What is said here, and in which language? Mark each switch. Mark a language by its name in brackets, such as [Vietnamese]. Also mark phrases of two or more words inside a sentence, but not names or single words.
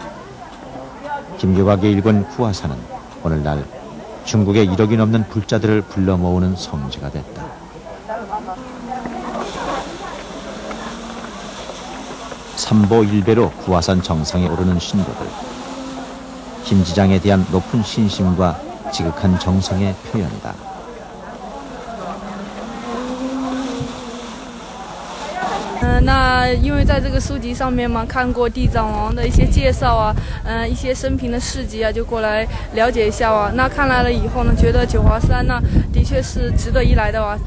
[Korean] 김교각의 일군 구화사는 오늘날 중국의 1억이 넘는 불자들을 불러 모으는 성지가 됐다. 삼보일배로 구화산 정상에 오르는 신도들. 김지장에 대한 높은 신심과 지극한 정성의 표현이다. [Chinese] 那因为在这个书籍上面嘛，看过地藏王的一些介绍啊，一些生平的事迹啊，就过来了解一下啊。那看来了以后呢，觉得九华山呢，的确是值得一来的啊。